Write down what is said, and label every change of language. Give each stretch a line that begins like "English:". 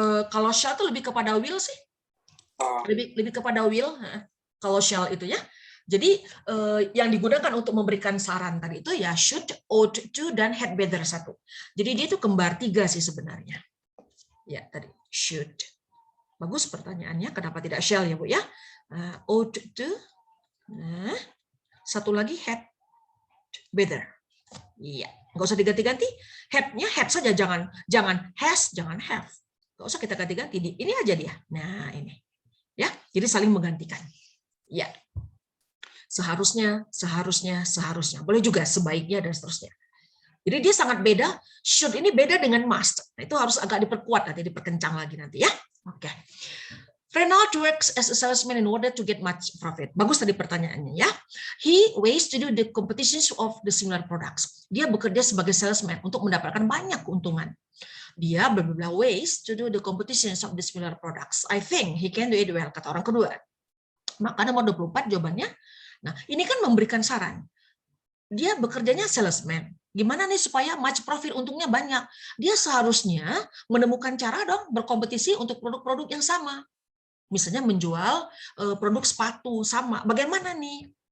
Indonesian: Kalau shall itu lebih kepada will sih. Lebih kepada will. Kalau shall itu ya. Jadi yang digunakan untuk memberikan saran tadi itu ya should, ought to, dan had better satu. Jadi dia itu kembar 3 sih sebenarnya. Ya tadi should. Bagus pertanyaannya. Kenapa tidak shall ya Bu ya?
English: Ought to.
Indonesian: Nah, satu lagi had better. Iya. Nggak usah diganti-ganti. Had-nya had saja, jangan has, jangan have. Nggak usah kita ganti-ganti. Ini aja dia. Nah ini. Ya. Jadi saling menggantikan. Ya. Seharusnya. Boleh juga sebaiknya dan seterusnya. Jadi dia sangat beda. Should ini beda dengan must. Nah, itu harus agak diperkuat nanti, diperkencang lagi nanti ya. Oke.
English: Renault works as a salesman in order to get much profit.
Indonesian: Bagus tadi pertanyaannya ya.
English: He ways to do the competitions of the similar products.
Indonesian: Dia bekerja sebagai salesman untuk mendapatkan banyak keuntungan. Dia beberapa
English: ways to do the competitions of the similar products. I think he can do it well,
Indonesian: kata orang kedua. Maka nomor 24 jawabannya. Nah, ini kan memberikan saran. Dia bekerjanya salesman. Gimana nih supaya
English: much profit,
Indonesian: untungnya banyak? Dia seharusnya menemukan cara dong berkompetisi untuk produk-produk yang sama. Misalnya menjual produk sepatu sama. Bagaimana nih?